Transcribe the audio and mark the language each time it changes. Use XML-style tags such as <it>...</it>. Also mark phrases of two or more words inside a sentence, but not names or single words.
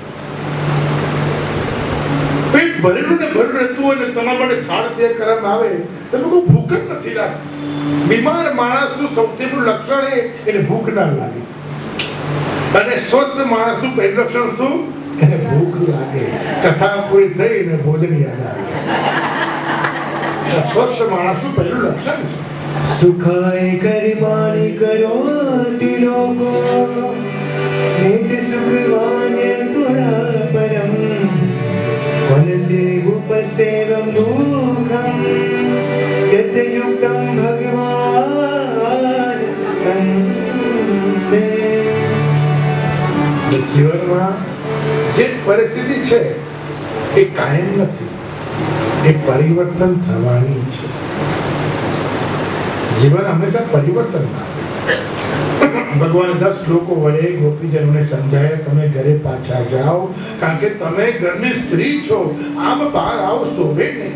<gu>પેટ ભરેલું ને ભરેલું રહેતું હોય ને તમારા માટે થાળ તૈયાર કરવામાં આવે તમે કોઈ ભૂખ જ નથી લાગતી. બીમાર માણસનું સૌથી મોટું લક્ષણ એને ભૂખ ના લાગે, અને સ્વસ્થ માણસનું પહેલું લક્ષણ શું? એને ભૂખ લાગે. કથા પૂરી થઈ ને ભોજન યાદ આવે. સ્વસ્થ માણસનું પહેલું લક્ષણ છે.</gu> <sa>सुखाय कर्माणि करोति लोको नित्य सुखवान्य पुरा परम वनते उपस्तेवं दुःखं यत् युक्तं भगवान् वन्दे.</sa> <gu>જીવનમાં જે પરિસ્થિતિ છે એ કાયમ નથી, એ પરિવર્તન થવાની છે. જીવન હંમેશા પરિવર્તન આવે. ભગવાને 10 શ્લોકો વડે ગોપીજનોને સમજાય, તમે ઘરે પાછા જાઓ, કારણ કે તમે ઘરની સ્ત્રી છો, આમ બહાર આવો શોભે નહીં.</gu>